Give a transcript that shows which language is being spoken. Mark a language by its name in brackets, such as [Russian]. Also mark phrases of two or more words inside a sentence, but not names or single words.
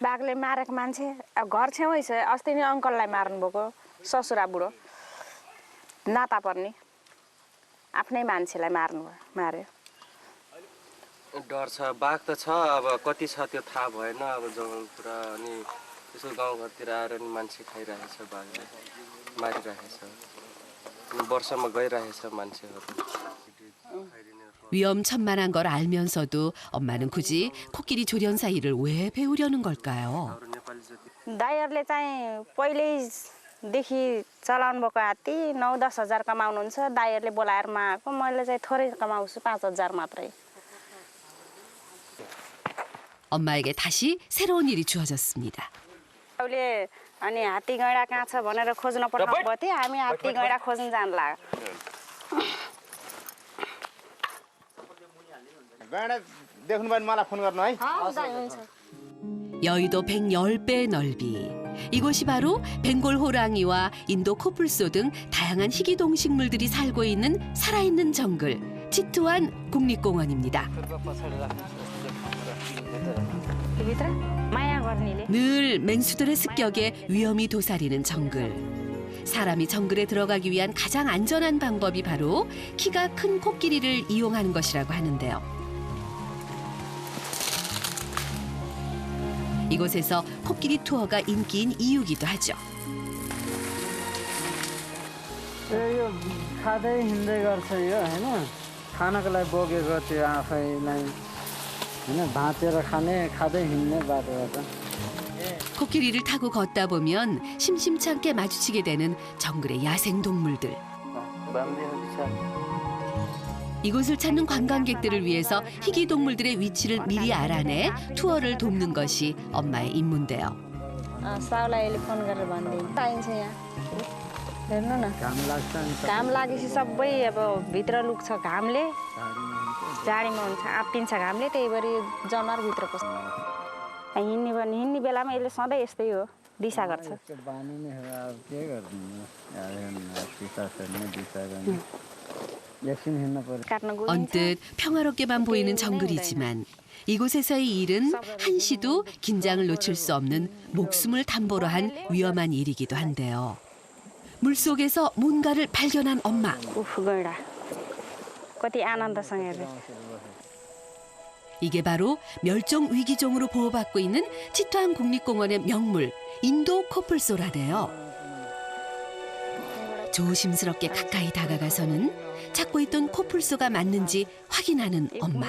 [Nepali] बाघले मारेको मान्छे अब घर छेउै छ अस्ति नै अङ्कललाई मार्नुभएको ससुरा बुढो नाता पर्ने आफ्नै मान्छेलाई मार्यो डर छ बाघ त छ अब कति छ त्यो थाहा भएन अब जङ्गल पुरा अनि यसो गाउँघरतिर आएर नि मान्छे खाइरहेछ बाघले मारिरहेछ अनि वर्षमा गइरहेछ मान्छेहरू [Korean] 위험천만한 걸 알면서도 엄마는 굳이 코끼리 조련 사이를 왜 배우려는 걸까요? [Nepali] दाइहरूले चाहिँ पहिल्यैदेखि चलाउनु भएको हात्ती 9-10 हजार कमाउनुहुन्छ दाइहरूले बोलाएर मागेको मैले चाहिँ थोरै कमाउँछु 5,000 मात्रै [Korean] 엄마에게 다시 새로운 일이 주어졌습니다. [Nepali] उसले अनि हात्ती गैँडा कहाँ छ भनेर खोज्न पठाउनु भएको थियो हामी हात्ती गैँडा खोज्न जान लाग्यो गैँडा देख्नु भयो भने मलाई फोन गर्नु है [Korean] 여의도 110배 넓이. 이곳이 바로 벵골 호랑이와 인도 코뿔소 등 다양한 희귀 동식물들이 살고 있는 살아있는 정글, 치투안 국립공원입니다. 늘 맹수들의 습격에 위험이 도사리는 정글. 사람이 정글에 들어가기 위한 가장 안전한 방법이 바로 키가 큰 코끼리를 이용하는 것이라고 하는데요. 이곳에서 코끼리 투어가 인기인 이유기도 하죠. [Nepali] यो खाँदै हिँड्दै गर्छ यो हैन खानको लागि बोकेको त्यो आफैलाई हैन भाँचेर खाने खाँदै हिँड्ने बाटोबाट [Korean] 코끼리를 타고 걷다 보면 심심찮게 마주치게 되는 정글의 야생 동물들. 이곳을 찾는 관광객들을 위해서 희귀 동물들의 위치를 미리 알아내 투어를 돕는 것이 엄마의 임무인데요. [Nepali] साउलाई फोन गरेर भनिदिनु पाइन्छ यहाँ हेर्नु न घाम लागेपछि सबै अब भित्र लुक्छ घामले जाडीमा हुन्छ आप्पिन्छ घामले त्यही भएर जनावर भित्र पस्छ हिँड्ने बेलामा यसले सधैँ यस्तै हो दिशा गर्छ बानी नै हो अब के गर्नु दिशा सर्ने दिशा गर्ने एकछिन हिँड्नु पर्यो काट्न गयो [Korean] 언뜻 평화롭게만 보이는 정글이지만 이곳에서의 일은 한시도 긴장을 놓칠 수 없는 목숨을 담보로 한 위험한 일이기도 한데요. 물속에서 뭔가를 발견한 엄마. [Nepali] उफ गैँडा कति आनन्दसँग हेर्नु [Korean] 이게 바로 멸종 위기종으로 보호받고 있는 치투안 국립공원의 명물 인도 코뿔소라네요. 조심스럽게 가까이 다가가서는 찾고 있던 코뿔소가 맞는지 확인하는 엄마.